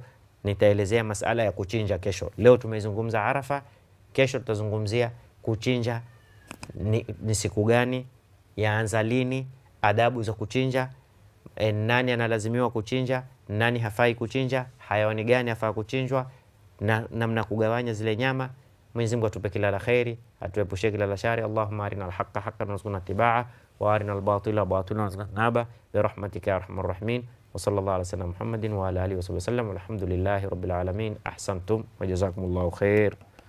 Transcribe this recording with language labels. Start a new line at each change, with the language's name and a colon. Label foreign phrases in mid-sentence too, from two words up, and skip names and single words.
Swahili: Nitaelezea masala ya kuchinja kesho. Leo tumezungumza Arafa, kesho tutazungumzia kuchinja ni siku gani, yaanza lini, adabu za kuchinja, nani analazimiwa kuchinja, nani hafai kuchinja, hayawani gani hafaa kuchinjwa, na namna kugawanya zile nyama. Mwenyezi Mungu atupe kila la khairi, atuepushie kila la shari.
Arabic: اللهم أرنا الحق حقا وارزقنا اتباعه وأرنا الباطل باطلا وارزقنا اجتنابه برحمتك يا أرحم الراحمين. وصلى الله على سيدنا محمد وعلى آله وصحبه وسلم. والحمد لله رب العالمين. أحسنتم وجزاكم الله خير.